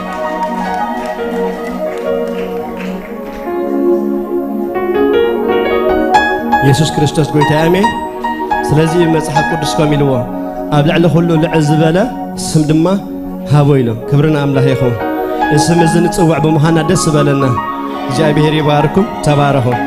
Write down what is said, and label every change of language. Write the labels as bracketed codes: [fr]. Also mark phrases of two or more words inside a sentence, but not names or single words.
[ti] ኢየሱስ ክርስቶስ ጎይታ አሜን ስለዚህ መጽሐፍ ቅዱስ ከሚልዎ ኣብ ላዕሊ ሁሉ ልዕል ዝበለ ስም ድማ ሃቦ ኢሎ ክብርና አምላክ ይኹን እስም እዚ ንጽዋዕ ብምዃንና ደስ በለና እግዚአብሔር ይባርኩም ተባረኹ